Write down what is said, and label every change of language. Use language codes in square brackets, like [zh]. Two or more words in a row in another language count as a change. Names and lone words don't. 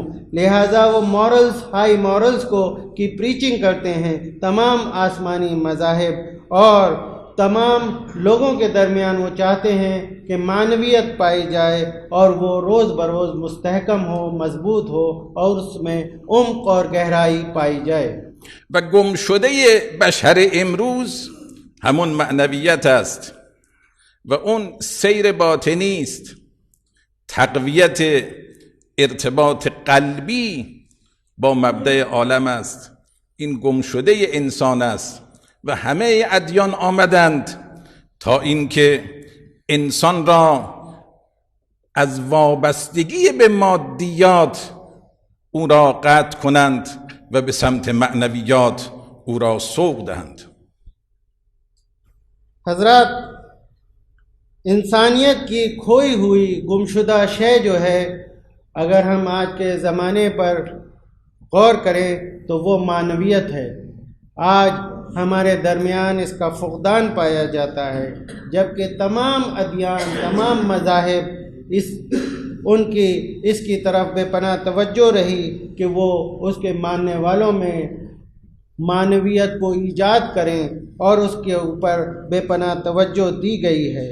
[ur] لہٰذا وہ مورلز، [en] high morals [ur] کو کی پریچنگ کرتے ہیں تمام آسمانی مذاہب، اور تمام لوگوں کے درمیان وہ چاہتے ہیں کہ معنویت پائی جائے اور وہ روز بروز مستحکم ہو، مضبوط ہو، اور اس میں عمق اور گہرائی پائی جائے. [fa] و گم شده بشر امروز همون معنویت است و اون سیر باطنی است، تقویت ارتباط قلبی با مبدأ عالم است. این گم شده انسان است و همه ادیان آمدند تا اینکه انسان را از وابستگی به مادیات او را قطع کنند و به سمت معنویات او را سوق دهند. [ur] حضرات، انسانیت کی کھوئی ہوئی گمشدہ شے جو ہے، اگر ہم آج کے زمانے پر غور کریں تو وہ معنویت ہے. آج ہمارے درمیان اس کا فقدان پایا جاتا ہے، جبکہ تمام ادیان، تمام مذاہب اس کی طرف بے پناہ توجہ رہی کہ وہ اس کے ماننے والوں میں معنویت کو ایجاد کریں، اور اس کے اوپر بے پناہ توجہ دی گئی ہے.